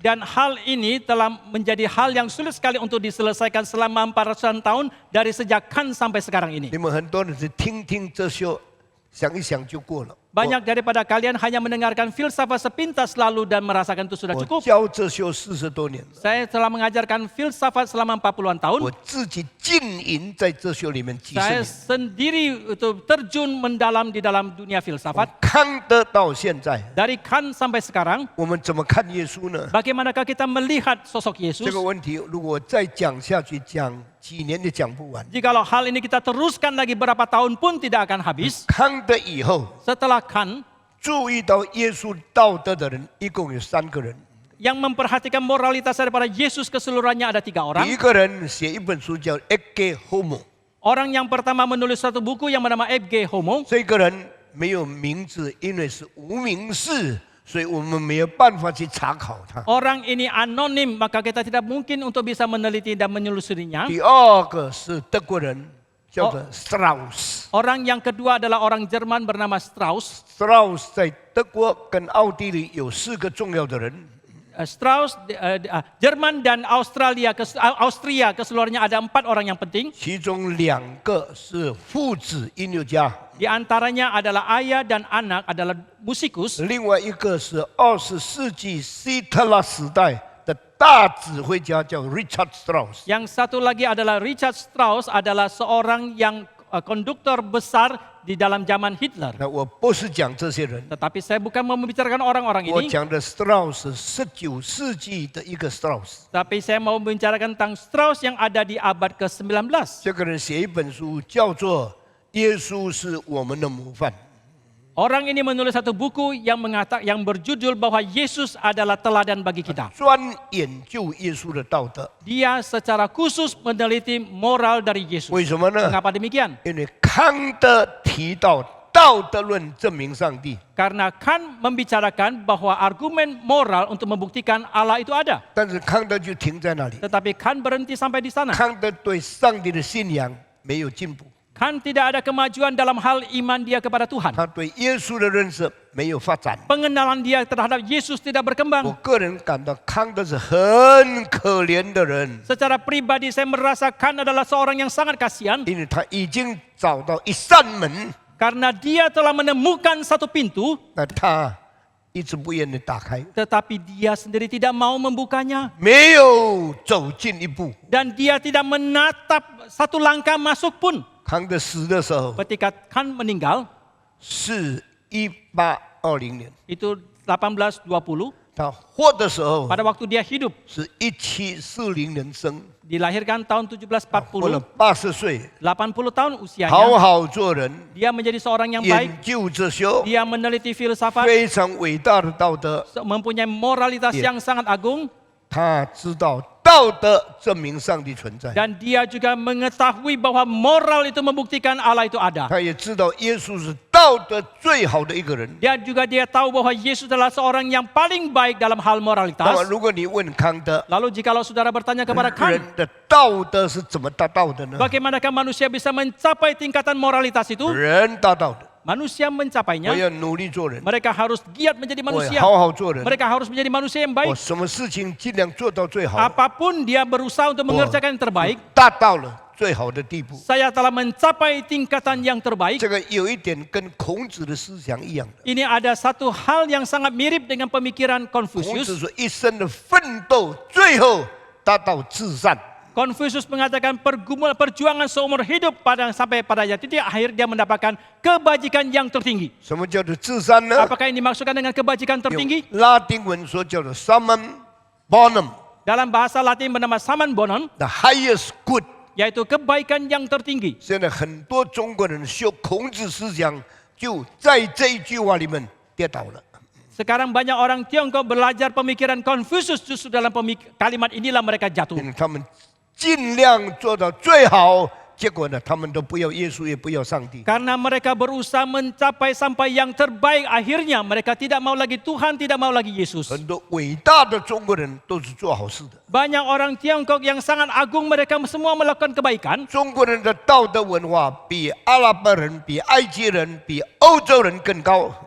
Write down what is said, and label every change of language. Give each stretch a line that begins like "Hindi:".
Indonesian: Dan hal ini telah menjadi hal yang sulit sekali untuk diselesaikan selama 400-an tahun dari sejak Khan sampai sekarang ini.
Chinese: 你们很多人是听听这些，想一想就过了。
Indonesian: Banyak daripada kalian hanya mendengarkan filsafat sepintas lalu dan merasakan itu sudah
Chinese: 我
Indonesian: cukup.
Chinese: 教这些40多年了，
Indonesian: Saya telah mengajarkan filsafat selama 40-an tahun.
Chinese: 我自己浸淫在这些里面几十
Indonesian: Saya
Chinese: 年。
Indonesian: sendiri itu terjun mendalam di dalam dunia filsafat.
Chinese: 康德到现在，
Indonesian: Dari Khan sampai sekarang,
Chinese: 我们怎么看耶稣呢？
Indonesian: bagaimanakah kita melihat sosok Yesus?
Chinese: 这个问题如果再讲下去，讲几年都讲不完。
Indonesian: Jikalau hal ini kita teruskan lagi berapa tahun pun tidak akan habis.
Chinese: 康德以后，
Indonesian: Setelah Khan,
Chinese: 注意到耶稣道德的人一共有3个人。
Indonesian: yang memperhatikan moralitas daripada Yesus keseluruhannya ada 3
Chinese: 第
Indonesian: orang.
Chinese: 一个人写一本书叫《Ecce Homo》，
Indonesian: Orang yang pertama menulis suatu buku yang bernama Ecce Homo.
Chinese: 这个人没有名字，因为是无名氏，所以我们没有办法去查考他。
Indonesian: Orang ini anonim, maka kita tidak mungkin untuk bisa meneliti dan menelusurinya.
Chinese: 第二个是德国人，叫做 Strauss。
Indonesian: Orang yang kedua adalah orang Jerman bernama Strauss.
Chinese: Strauss 在德国跟奥地利有4个重要的人，
Indonesian: Strauss, Jerman dan Austria keseluruhannya ada 4 orang yang penting.
Chinese: 其中2个是父子音乐家，
Indonesian: Di antaranya adalah ayah dan anak adalah musikus.
Chinese: 另外一个是20世纪希特勒时代的大指挥家，叫 Richard Strauss。
Indonesian: Yang satu lagi adalah Richard Strauss, adalah seorang yang konduktor besar di dalam zaman Hitler.
Chinese: 那我不是讲这些人，
Indonesian: Tetapi saya bukan membicarakan orang-orang
Chinese: 我
Indonesian: ini,
Chinese: 讲的 Strauss 是19世纪的一个 Strauss。
Indonesian: tapi saya mau membicarakan tentang Strauss yang ada di abad ke-19.
Chinese: 这个人写一本书，叫做《耶稣是我们的模范》。
Indonesian: Orang ini menulis satu buku yang berjudul bahwa Yesus adalah teladan bagi kita.
Chinese: 专研究耶稣的道德。
Indonesian: Dia secara khusus meneliti moral dari Yesus.
Chinese: 为什么呢？
Indonesian: Mengapa demikian?
Chinese: 因为康德提到道德论证明上帝，
Indonesian: Karena Kant membicarakan bahwa argumen moral untuk membuktikan Allah itu ada.
Chinese: 但是康德就停在那里。
Indonesian: Tetapi Kant berhenti sampai di sana.
Chinese: 康德对上帝的信仰没有进步，
Indonesian: Kant tidak ada kemajuan dalam hal iman dia kepada Tuhan.
Chinese: 他对耶稣的认识没有发展。
Indonesian: Pengenalan dia terhadap Yesus tidak
Chinese: 我
Indonesian: berkembang.
Chinese: 个人感到康德是很可怜的人，
Indonesian: Secara pribadi saya merasa Kant adalah seorang yang sangat kasihan.
Chinese: 因为他已经找到一扇门，
Indonesian: Karena dia telah menemukan satu pintu,
Chinese: 那他一直不愿意打开，
Indonesian: tetapi dia sendiri tidak mau membukanya.
Chinese: 没有走近一步。
Indonesian: Dan dia tidak menatap satu langkah masuk pun.
Chinese: 康德死的时候
Indonesian: Ketika Kant meninggal,
Chinese: 是1820年，
Indonesian: itu 1820,
Chinese: 他活的时候
Indonesian: pada waktu dia hidup,
Chinese: 是1740年生，
Indonesian: dilahirkan tahun
Chinese: 活了
Indonesian: 1740,
Chinese: 80岁，
Indonesian: 80 tahun
Chinese: 好
Indonesian: usianya.
Chinese: 好做人，
Indonesian: Dia menjadi seorang yang baik,
Chinese: 研究哲学，
Indonesian: dia meneliti filsafat,
Chinese: 非常伟大的道德。
Indonesian: mempunyai moralitas Iya. yang sangat agung,
Chinese: 他知道道德证明上帝存在，
Indonesian: dan dia juga mengetahui bahwa moral itu membuktikan Allah itu ada.
Chinese: 他也知道耶稣是道德最好的一个人。
Indonesian: Dan juga dia tahu bahwa Yesus adalah seorang yang paling baik dalam hal
Chinese: 那么，
Indonesian: moralitas.
Chinese: 如果你问康德，
Indonesian: Lalu jikalau saudara bertanya kepada
Chinese: 人
Indonesian: Kant,
Chinese: 的道德是怎么达到的呢？
Indonesian: bagaimanakah manusia bisa mencapai tingkatan moralitas itu?
Chinese: 人达到的，
Indonesian: Manusia
Chinese: 我
Indonesian: mencapainya,
Chinese: 要努力做人，
Indonesian: mereka harus giat menjadi
Chinese: 我
Indonesian: manusia.
Chinese: 好好做人，
Indonesian: Mereka harus menjadi manusia yang
Chinese: 我
Indonesian: baik.
Chinese: 什么事情尽量做到最好，
Indonesian: Apapun dia berusaha untuk mengerjakan yang terbaik,
Chinese: 达到了最好的地步。
Indonesian: saya telah mencapai tingkatan yang terbaik.
Chinese: 这个有一点跟孔子的思想一样的。
Indonesian: Ini ada satu hal yang sangat mirip dengan pemikiran
Chinese: 孔子
Indonesian: Confucius.
Chinese: 说，一生的奋斗，最后达到至善。
Indonesian: Confucius mengatakan perjuangan seumur hidup sampai pada titik akhir dia mendapatkan kebajikan yang tertinggi.
Chinese: 什么叫做至善呢？
Indonesian: Apakah ini dimaksudkan dengan kebajikan
Chinese: 用
Indonesian: tertinggi?
Chinese: 拉丁文说叫做 summum bonum，
Indonesian: Dalam bahasa Latin bernama summum bonum,
English: the highest good。
Indonesian: yaitu kebaikan yang tertinggi.
Chinese: 现在很多中国人修孔子思想，就在这一句话里面跌倒了。
Indonesian: Sekarang banyak orang Tiongkok belajar pemikiran Confucius, justru dalam kalimat inilah mereka jatuh.
Chinese: 因为他们尽量做到最好，结果呢，他们都不要耶稣，也不要上帝。
Indonesian: Karena mereka berusaha mencapai sampai yang terbaik, akhirnya mereka tidak mau lagi Tuhan, tidak mau lagi Yesus.
Chinese: 很多伟大的中国人都是做好事的。
Indonesian: Banyak orang Tiongkok yang sangat agung, mereka semua melakukan kebaikan.
Chinese: 中国人的道德文化比阿拉伯人、比埃及人、比欧洲人更高。